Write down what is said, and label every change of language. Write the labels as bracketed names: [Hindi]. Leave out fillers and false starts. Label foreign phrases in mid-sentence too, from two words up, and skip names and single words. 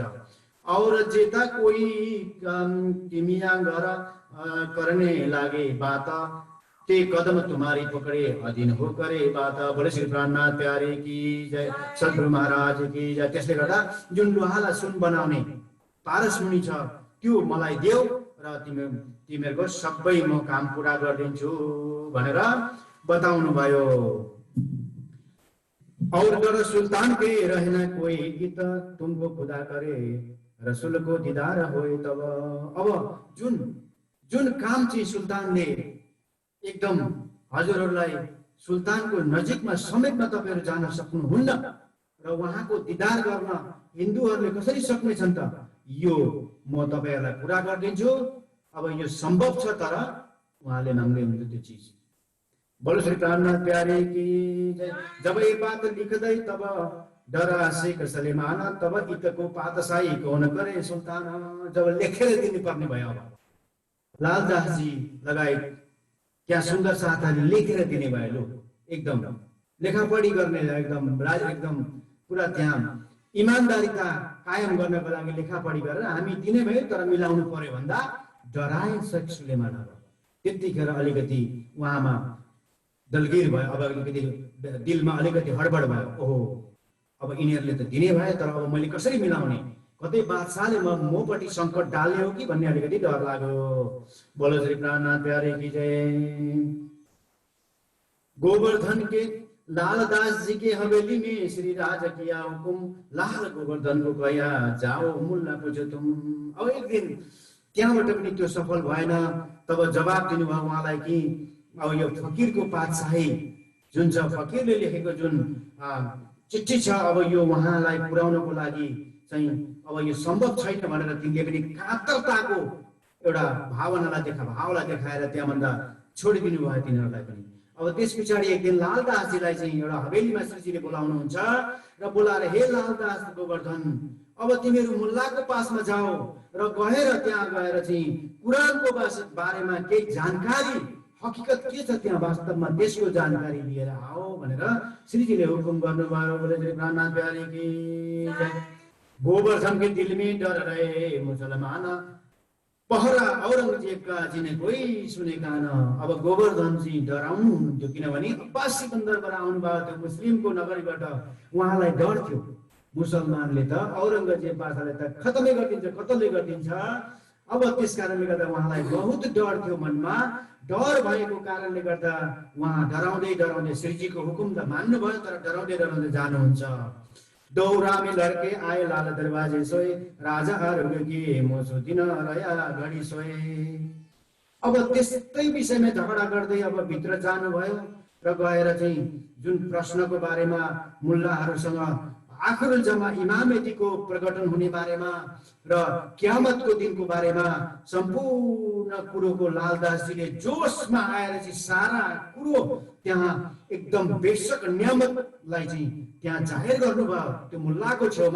[Hindi] और जेता कोही तिमिया गर करने लागे बात, ते कदम तुम्हारी पकड़े अधीन हो करे बात। बोले श्री प्राणनाथ प्यारे की जय, सद्गुरु महाराज की जय। [Nepali] त्यसले गर्दा जुन लोहालाई सुन बनाउने पारसमुनि छ त्यो मलाई देऊ र तिमीहरूको सबै म काम पुरा गरिदिन्छु भनेर बताउनु भयो। [Hindi] और दर सुल्तान के रहना कोई गीत, तुमको खुदा करे रसूल को दीदार होए तब। [Nepali] अब जुन काम चाहिँ सुल्तानले एकदम हजुरहरूलाई सुल्तानको नजिकमा समेतमा तपाईहरु जान सक्नुहुन्न र उहाँको दीदार गर्न हिन्दूहरूले कसरी सक्नेछन् त, यो म तपाईहरुलाई पुरा गरिदिन्छु। अब यो सम्भव छ, तर उहाँले माग्दै हुनुहुन्छ त्यो चीज। [Hindi] बोलो श्री प्राणनाथ प्यारे की जय। जब ये बात लिखदै तब डरा शेख सलेमान, तब इतको पातशाही कौन करे सुल्तान। [Nepali] जब लेखेर दिनु पर्ने भयो, अब लालदासजी लगायत क्या सुन्दर साथले लेखेर दिने भयो। लो एकदम लेखापढी गर्ने एकदम पुरा त्यहाँ इमानदारीता कायम गर्नको लागि लेखापढी गरेर हामी दिने भयो, तर मिलाउनु पर्यो भन्दा डराए शेख सुलेमान। त्यतिखेर अलिकति उहाँमा दलगिर भयो, अब अलिकति दिलमा अलिकति हडबड भयो। ओहो अब यिनीहरूले त दिने भए, तर अब मैले कसरी मिलाउने, कतै बादशाहले मपट्टि संकट डाल्ने हो कि भन्ने अलिकति डर लाग्यो। [Hindi] बोलो श्री प्राणनाथ प्यारे की जय। गोवर्धन के लालदास जी के हवेली में श्री राजा किया हुकुम, लाल गोवर्धन को गया जाओ मुल्ला पूछो तुम। [Nepali] अब एक दिन त्यहाँबाट पनि त्यो सफल भएन। तब जवाब दिनुभयो उहाँलाई कि अब यो फकीरको पातशाही जुन छ, फकीरले लेखेको जुन चिठी छ, अब यो उहाँलाई पुर्याउनको लागि चाहिँ अब यो सम्भव छैन भनेर तिनले पनि कातरताको एउटा भावलाई देखाएर त्यहाँभन्दा छोडिदिनु भयो तिनीहरूलाई पनि। अब त्यस पछाडि एक दिन लालदासजीलाई चाहिँ एउटा हवेलीमा श्रीजीले बोलाउनुहुन्छ र बोलाएर हे लालदास गोवर्धन अब तिमीहरू मुल्लाको पासमा जाओ र गएर त्यहाँ गएर चाहिँ कुरानको बारेमा केही जानकारी हकीकत के छ त्यहाँ वास्तवमा त्यसको जानकारी लिएर आओ भनेर श्रीजीले हुकुम गर्नुभयो। [Hindi] बोले श्री प्राणनाथ प्यारे की जय। गोवर्धन के दिल में डर रहे मुसलमान पहरा औरंगजेब का जिन्हें कोई सुनेका न। [Nepali] अब गोवर्धन जी डराउनु हुन्थ्यो किनभने अब्बासी बन्दरबाट आउनुभएको थियो मुस्लिमको नगरीबाट, उहाँलाई डर थियो मुसलमानले त औरंगजेब बादशाहले त खतमै गरिदिन्छ कतलै गरिदिन्छ। अब त्यस कारणले गर्दा उहाँलाई बहुत डर थियो मनमा। डर भएको कारणले गर्दा उहाँ डराउँदै डराउँदै श्रीजीको हुकुम त मान्नुभयो तर डराउँदै डराउँदै जानुहुन्छ। [Hindi] दौरा में लड़के आए लाल दरवाजे सोए राजा आरोग्य मोसो दिन रया घडी सोए। [Nepali] अब त्यस्तै विषयमा झगडा गर्दै अब भित्र जानुभयो र गएर चाहिँ जुन प्रश्नको बारेमा मुल्लाहरूसँग आखिरुल जमा इमामेतीको प्रकटन हुने बारेमा र क्यामतको दिनको बारेमा सम्पूर्ण कुरोको लालदासजीले जोशमा आएर चाहिँ सारा कुरो त्यहाँ एकदम बेशक नियामतलाई चाहिँ त्यहाँ जाहेर गर्नुभयो त्यो मुल्लाको छेउमा।